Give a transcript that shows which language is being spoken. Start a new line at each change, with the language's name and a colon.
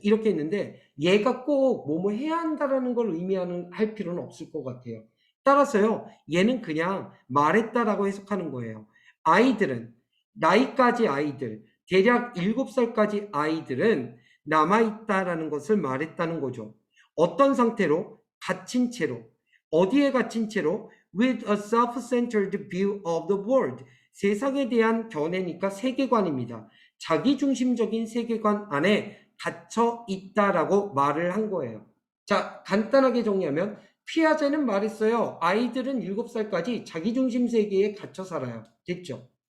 Korean: 이렇게 했는데 얘가 꼭 뭐뭐 해야 한다라는 걸 의미하는 할 필요는 없을 것 같아요. 따라서요, 얘는 그냥 말했다라고 해석하는 거예요. 아이들은, 나이까지 아이들, 대략 7살까지 아이들은 남아있다라는 것을 말했다는 거죠. 어떤 상태로? 갇힌 채로. 어디에 갇힌 채로?
English: With a self-centered view of the world.
Korean: 세상에 대한 견해니까 세계관입니다. 자기중심적인 세계관 안에 갇혀 있다라고 말을 한 거예요. 자, 간단하게 정리하면 피아제는 말했어요. 아이들은 7살까지 자기중심 세계에 갇혀 살아요. 됐죠?